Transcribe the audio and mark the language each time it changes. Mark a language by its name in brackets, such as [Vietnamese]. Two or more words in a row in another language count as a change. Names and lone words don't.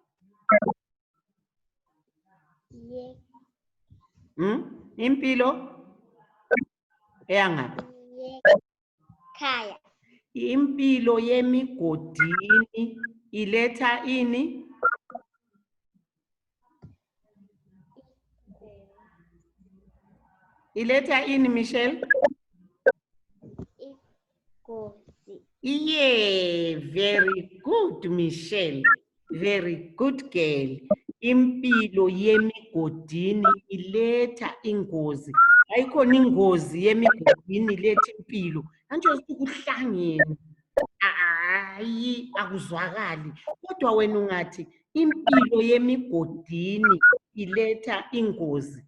[Zulu] Impilo yangaphi? Khaya. Impilo yemigodini iletha ini? Iletha ini, Michelle? [English] Yeah, very good, Michelle. Very good girl. [Zulu] Impilo yemigodini iletha ingozi. Ayikhona ingozi yemigodini iletha impilo. Antsho ukuthi kuhlangene. Hayi, akuzwakali. Kodwa wena ungathi impilo yemigodini iletha ingozi.